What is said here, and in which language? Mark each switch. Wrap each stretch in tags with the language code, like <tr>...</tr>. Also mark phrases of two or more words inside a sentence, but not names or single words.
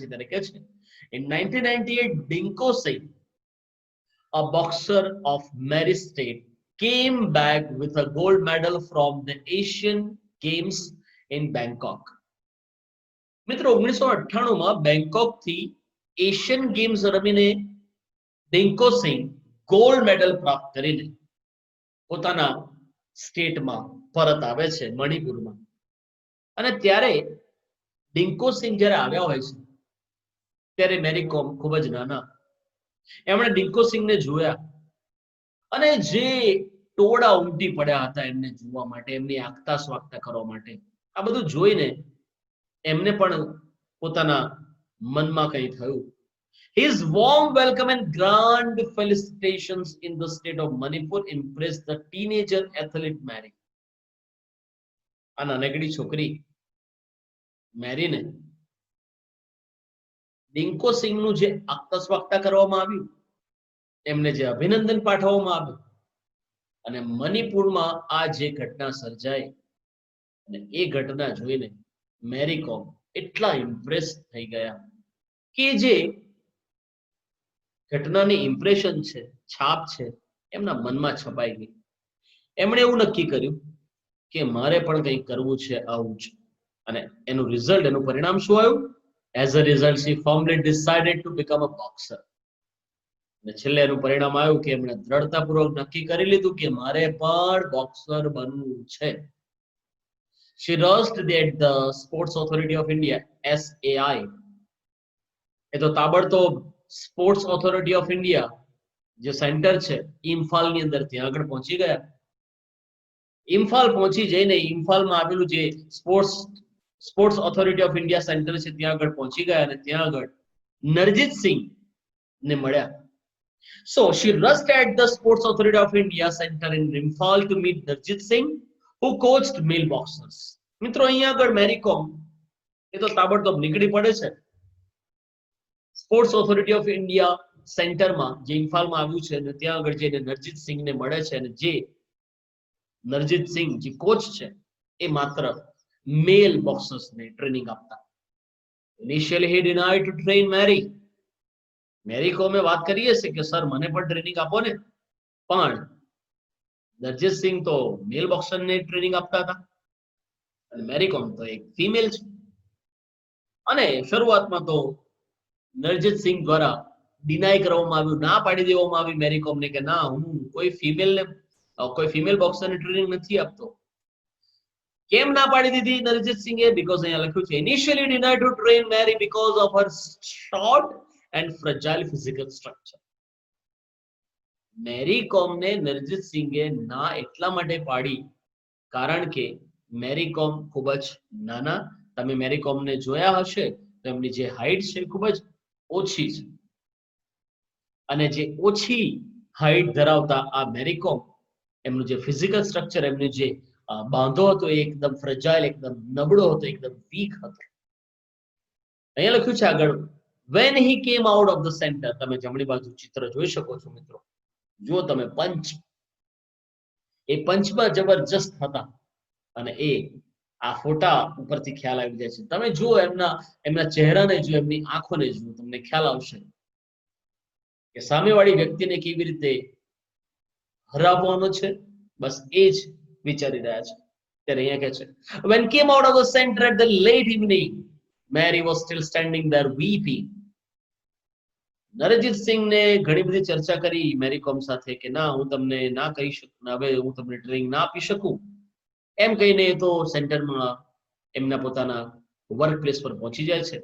<gu>ત્યારે કે છે,</gu> <en>in 1998, Dinko Singh, a boxer of Mary State, came back with a gold medal from the Asian Games in Bangkok.</en> <gu>મિત્રો 1998 માં બેંકોક થી એશિયન ગેમ્સ રમીને ડિંકો સિંહ</gu> <en>gold medal</en> <gu>પ્રાપ્ત કરીને પોતાના સ્ટેટમાં પરત આવે છે, મણિપુરમાં. અને ત્યારે ડિંકો સિંહ જ્યારે આવ્યા હોય છે ત્યારે મેરી કોમ ખૂબ જ નાના. એમણે ડિંકો સિંહને જોયા અને જે ટોળા ઉમટી પડ્યા હતા એમને જોવા માટે, એમની આગતા સ્વાગતા કરવા માટે, આ બધું જોઈને એમને પણ પોતાના મનમાં કંઈ થયું.</gu> <en>His warm welcome and grand felicitations in the state of Manipur impressed the teenager athlete Mary.</en> <gu>આ નાનકડી છોકરી મેરીને ડિંકો સિંહનું જે આગતા સ્વાગતા કરવામાં આવ્યું, એમને જે અભિનંદન પાઠવવામાં આવ્યું, અને મણિપુરમાં આ જે ઘટના સર્જાઈ, અને એ ઘટના જોઈને મેરી કોમ એટલા ઇમ્પ્રેસ થઈ ગયા કે જે ઘટનાની ઇમ્પ્રેશન છે, છાપ છે, એમના મનમાં છપાઈ ગઈ. એમણે એવું નક્કી કર્યું કે મારે પણ કંઈક કરવું છે આવું જ. અને એનું રિઝલ્ટ, એનું પરિણામ શું આવ્યું?</gu> <en>As a result, she firmly decided to become a boxer.</en> <gu>અને છેલ્લે એનું પરિણામ આવ્યું કે એમણે દ્રઢતાપૂર્વક નક્કી કરી લીધું કે મારે પણ બોક્સર બનવું છે.</gu> <en>She rushed at the Sports Authority of India, SAI.</en> <gu>એ તો તાબડતોબ સ્પોર્ટ્સ ઓથોરિટી ઓફ ઇન્ડિયા જે સેન્ટર છે ઇમ્ફાલની અંદર, ત્યાં આગળ પહોંચી ગયા. ઇમ્ફાલ પહોંચી જઈને ઇમ્ફાલમાં આવેલું જે સ્પોર્ટ્સ ઓથોરિટી ઓફ ઇન્ડિયા સેન્ટર છે ત્યાં આગળ પહોંચી ગયા અને ત્યાં આગળ નરજીત સિંહ ને મળ્યા.</gu> <en>So she rushed at the Sports Authority of India Center in Imphal to meet Narjit Singh, who coached male boxers.</en> <gu>મિત્રો અહીંયા આગળ મેરી કોમ એ તો તાબડતોબ નીકળી પડે છે સ્પોર્ટ્સ ઓથોરિટી ઓફ ઇન્ડિયા સેન્ટરમાં જે ઇમ્ફાલમાં આવ્યું છે, અને ત્યાં આગળ જઈને નરજીત સિંહને મળે છે. અને જે નરજીત સિંહ જે કોચ છે એ માત્ર</gu> <en>male boxersને</en> <gu>ટ્રેનિંગ આપતા.</gu> <en>Initially he denied to train Mary.</en> <gu>મેરી કોમે વાત કરી હશે કે સર મને પણ ટ્રેનિંગ આપો ને, પણ નરજીત સિંહ તો</gu> <en>male boxerને</en> <gu>ટ્રેનિંગ આપતા હતા અને મેરી કોમ તો એક ફિમેલ છે. અને શરૂઆતમાં તો નરજીત સિંહ દ્વારા ડિનાય કરવામાં આવ્યું, ના પાડી દેવામાં આવી મેરી કોમને કે ના, હું કોઈ</gu> <en>female boxerને</en> <gu>ટ્રેનિંગ નથી આપતો. કેમ ના પાડી દીધી નરજીત સિંહે?</gu> <en>બીકોઝ</en> <gu>અહીંયા લખ્યું છે</gu> <en>initially denied to train Mary because of her short and fragile physical structure.</en> <gu>મેરી કોમને નરજીત સિંહે ના એટલા માટે પાડી કારણ કે મેરી કોમ ખૂબ જ નાના. તમે મેરી કોમને જોયા હશે તો એમની જે હાઈટ છે ખૂબ જ ઓછી છે, અને જે ઓછી હાઈટ ધરાવતા આ મેરી કોમ, એમનું જે</gu> <en>physical structure,</en> <gu>એમનું જે બાંધો હતો એ એકદમ ફ્રજાઇલ, એકદમ નબળો હતો, એકદમ વીક હતો. અહીંયા લખ્યું છે આગળ,</gu> <en>when he came out of the center,</en> <gu>તમે જમણી બાજુ ચિત્ર જોઈ શકો છો મિત્રો. જો તમે પંચ, એ પંચમાં જબરજસ્ત હતા અને એ આ ફોટા ઉપરથી ખ્યાલ આવી જાય છે. તમે જુઓ એમના ચહેરાને જુઓ, એમની આંખોને જુઓ, તમને ખ્યાલ આવશે કે સામેવાળી વ્યક્તિને કેવી રીતે હરાવવાનો છે. બસ એ જ વિચારી રહ્યા છે. ત્યારે અહીંયા કહે છે,</gu> <en>when came out of the center at the late evening, Mary was still standing there weeping.</en> <gu>નરજીત સિંહને ઘણી બધી ચર્ચા કરી મેરી કોમ સાથે કે ના, હું તમને ના કહી શકું, હવે હું તમને ટ્રેનિંગ ના આપી શકું. એમ કહીને તો સેન્ટરમાં એમના પોતાના વર્ક પ્લેસ પર પહોંચી જાય છે.</gu>